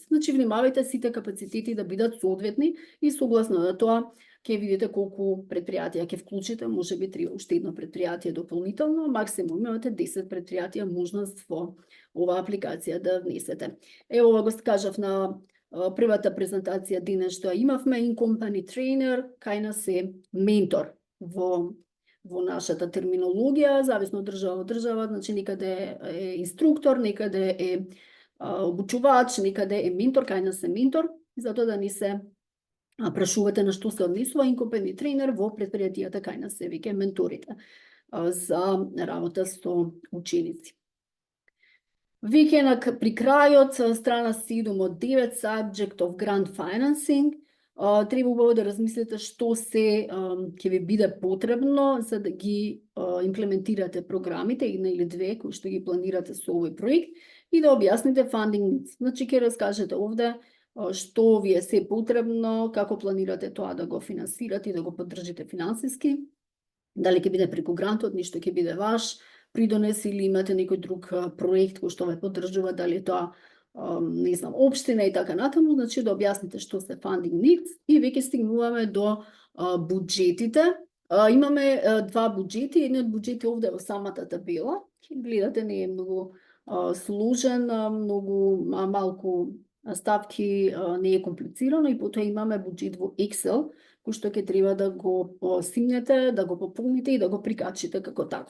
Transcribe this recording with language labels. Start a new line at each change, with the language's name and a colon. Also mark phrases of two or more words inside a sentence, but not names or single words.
Macedonian: Значи, внимавајте сите капацитети да бидат соодветни и согласно на тоа ќе видите колку предпријатија ќе вклучите, можеби треба уште едно предпријатие дополнително, максимум имате 10 предпријатија можност во оваа апликација да внесете. Ево, ова го кажав на првата презентација денес што имавме,
English: in company trainer,
Macedonian: кај нас е ментор во нашата терминологија, зависно од држава, значи некаде е инструктор, некаде е обучувач, некаде е ментор, кај нас е ментор, затоа да не се прашувате на што се однесува
English: in company trainer
Macedonian: во предпријатијата, кај нас се веќе менторите за работа со ученици. Веќе при крајот, страна 7 од 9,
English: subject of grant financing,
Macedonian: треба убаво да размислите што се ќе ви биде потребно за да ги имплементирате програмите, една или две кои што ги планирате со овој проект, и да објасните
English: funding needs.
Macedonian: Значи, ќе раскажете овде што ви е се потребно, како планирате тоа да го финансирате и да го поддржите финансиски, дали ќе биде преку грантот, ништо ќе биде ваш придонес или имате некој друг проект кој што ве поддржува, дали тоа не знам, општина и така натаму, значи да објасните што се
English: funding needs
Macedonian: и веќе стигнуваме до буџетите. Имаме два буџети, едниот буџет е овде во самата табела. Гледате, не е многу сложен, многу малку ставки, не е комплицирано, и потоа имаме буџет во Excel, кој што ќе треба да го симнете, да го пополните и да го прикачите како таков.